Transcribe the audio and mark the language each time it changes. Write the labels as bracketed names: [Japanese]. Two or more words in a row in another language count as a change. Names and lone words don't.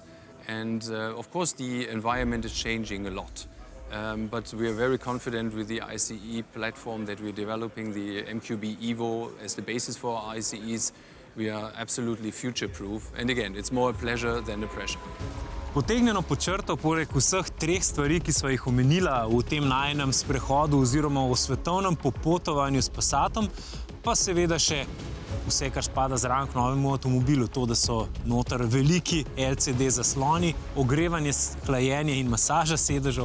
[English] And of course the environment is changing a lot. But we are very confident with the ICE platform that we're developing, the MQB Evo as the basis for our ICEs. We are absolutely future-proof. And again, it's more a pleasure than a pressure. [Slovenian] Potegnjeno pod črto, poleg vseh treh stvari, ki sva jih omenila v tem najinem sprehodu oziroma v svetovnem popotovanju s Passatom, pa seveda še vse, kar spada zraven k novemu avtomobilu, to, da so noter veliki LCD zasloni, ogrevanje, hlajenje in masaža sedežev.